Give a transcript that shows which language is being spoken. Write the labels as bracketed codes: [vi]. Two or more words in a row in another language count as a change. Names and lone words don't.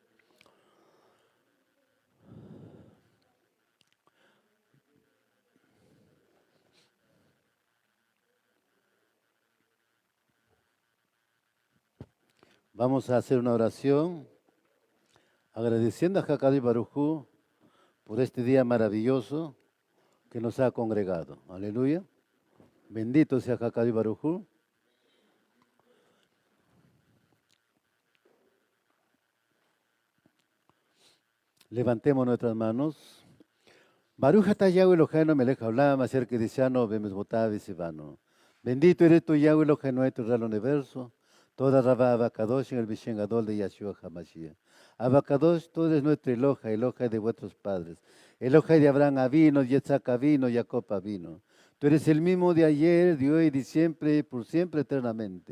[es] Vamos a hacer una oración agradeciendo a [he] Hakadosh Baruj Hu [es] por este día maravilloso que nos ha congregado. Aleluya. Bendito sea [he] Hakadosh Baruj Hu. [es] Levantemos nuestras manos. [he] ברוך אתה יהוה אלוהינו מלך העולם, אשר קדשנו במצוותיו וצוונו. [es] Bendito eres tú, [he] יהוה אלוהינו, [es] nuestro Real Universo. [he] תודה רבה אבא קדוש [es] en el [he] בשם גדול de ישוע המשיח. [es] Abacadosh, tú eres nuestro Eloha de vuestros padres. [he] אלוה de אברהם אבינו, יצחק אבינו, יעקב אבינו. [es] Tú eres el mismo de ayer, de hoy, de siempre, y por siempre, eternamente.